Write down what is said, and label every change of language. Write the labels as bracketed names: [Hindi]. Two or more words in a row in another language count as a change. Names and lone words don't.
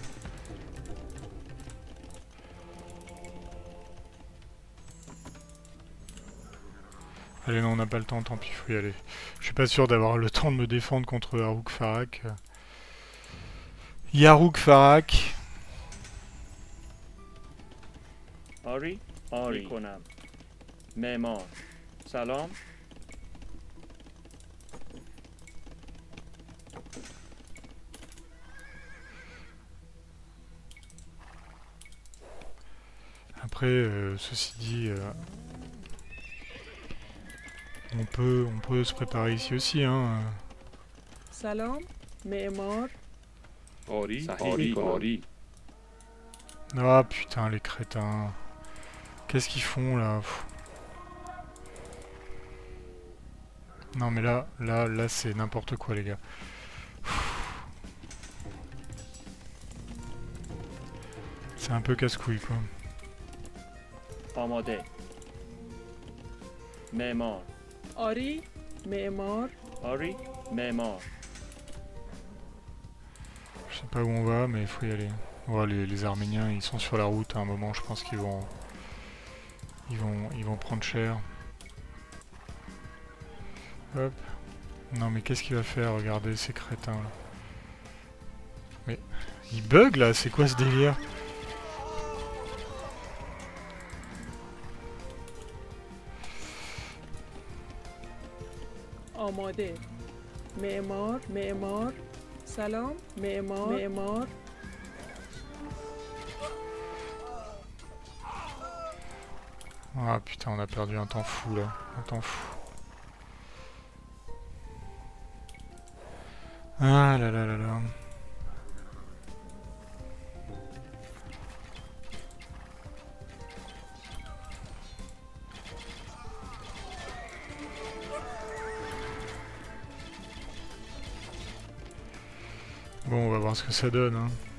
[French] Allez, non, on n'a pas le temps, tant pis, faut y aller. Je suis pas sûr d'avoir le temps de me défendre contre Yaruk Farak. Yaruk Farak. [Persian] آری میکنم. معمار. سلام. [French] Après, ceci dit, on peut se préparer ici aussi, hein. [Persian] سلام معمار. [French] آری. Ah putain, les crétins. Qu'est-ce qu'ils font là? Pff. Non mais là c'est n'importe quoi les gars. C'est un peu casse-couille quoi. [Persian] آماده. معمار. آری معمار. آری معمار. [French] Je sais pas où on va mais il faut y aller. Ouais, les Arméniens ils sont sur la route à un moment, je pense qu'ils vont prendre cher. Hop. Non mais qu'est-ce qu'il va faire? Regardez ces crétins là. Mais il bug là, c'est quoi ce délire? آماده. [Persian] معمار. سلام معمار. [French] Ah putain, on a perdu un temps fou là, un temps fou. Ah là là là là. Bon, on va voir ce que ça donne, hein.